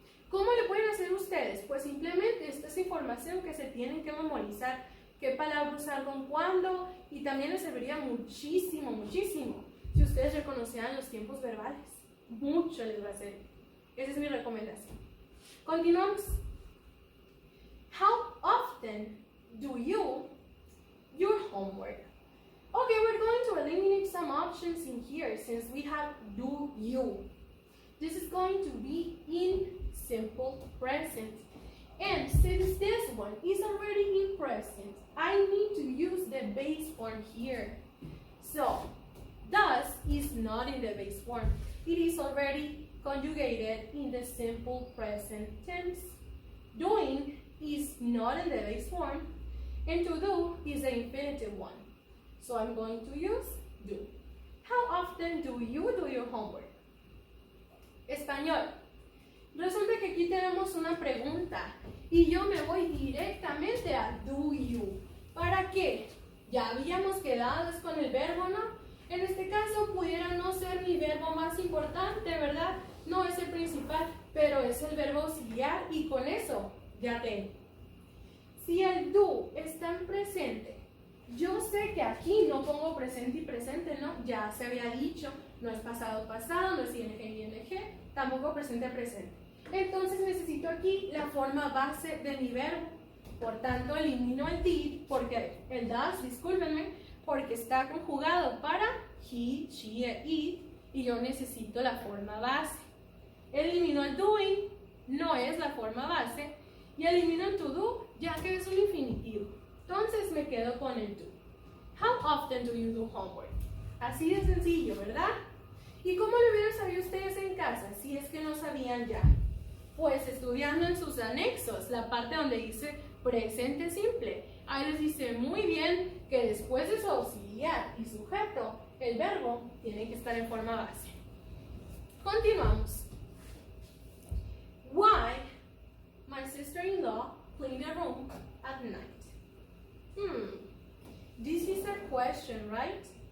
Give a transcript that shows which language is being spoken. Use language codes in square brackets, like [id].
[es] ¿Cómo le pueden hacer ustedes? Pues simplemente esta es información que se tienen que memorizar, qué palabra usar con cuándo, y también les serviría muchísimo, muchísimo si ustedes reconocieran los tiempos verbales. Mucho les va a servir. Esa es mi recomendación. Continuamos. [en] How often do you your homework? Okay, we're going to eliminate some options in here since we have do you. this is going to be in simple present. And since this one is already in present, I need to use the base form here. So, does is not in the base form. It is already conjugated in the simple present tense. Doing is not in the base form. And to do is the infinitive one. So I'm going to use do. How often do you do your homework? [es] Español. Resulta que aquí tenemos una pregunta y yo me voy directamente a do you. ¿Para qué? Ya habíamos quedado es con el verbo, ¿no? En este caso pudiera no ser mi verbo más importante, ¿verdad? No es el principal, pero es el verbo auxiliar y con eso ya tengo. Si el do está en presente, yo sé que aquí no pongo presente y presente, ¿no? Ya se había dicho, no es pasado pasado, no es ing y ing, tampoco presente presente. Entonces necesito aquí la forma base de mi verbo. Por tanto, elimino el did, porque el does, discúlpenme, porque está conjugado para he, she, it, y yo necesito la forma base. Elimino el doing, no es la forma base, y elimino el to do, ya que es un infinitivo. Entonces me quedo con el do. [en] How often do you do homework? [es] Así de sencillo, ¿verdad? ¿Y cómo lo hubieran sabido ustedes en casa, si es que no sabían ya? Pues estudiando en sus anexos, la parte donde dice presente simple. Ahí les dice muy bien que después de su auxiliar y sujeto, el verbo tiene que estar en forma base. Continuamos. [en] Why my sister-in-law cleaned the room at night? This is a question, right?